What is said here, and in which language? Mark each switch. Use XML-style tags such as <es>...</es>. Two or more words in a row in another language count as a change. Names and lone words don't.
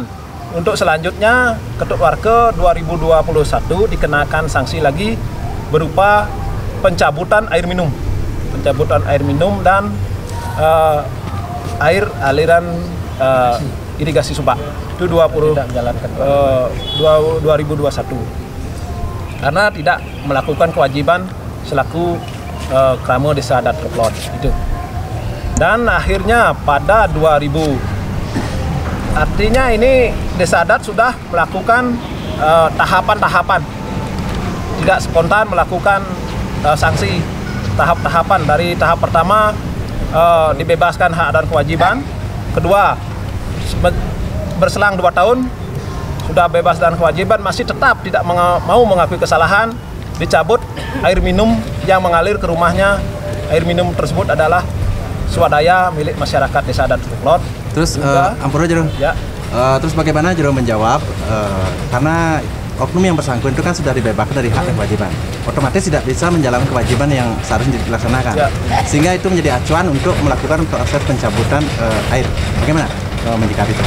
<id>Untuk selanjutnya Ketut Warga 2021 dikenakan sanksi lagi berupa pencabutan air minum. Pencabutan air minum dan air aliran irigasi subak. Itu 2021. Karena tidak melakukan kewajiban selaku krama desa adat Reklon itu. Dan akhirnya pada 2000, artinya ini desa adat sudah melakukan tahapan-tahapan, tidak spontan melakukan sanksi tahap-tahapan. Dari tahap pertama dibebaskan hak dan kewajiban, kedua berselang 2 tahun sudah bebas dan kewajiban masih tetap tidak mau mengakui kesalahan, dicabut air minum yang mengalir ke rumahnya. Air minum tersebut adalah swadaya milik masyarakat desa adat Reklon. Terus ampura Jero. Ya. Terus bagaimana Jero menjawab karena oknum yang bersangkutan itu kan sudah dibebaskan dari hak dan kewajiban, otomatis tidak bisa menjalankan kewajiban yang seharusnya dilaksanakan, sehingga itu menjadi acuan untuk melakukan proses pencabutan air. Bagaimana menyikapi itu?</id>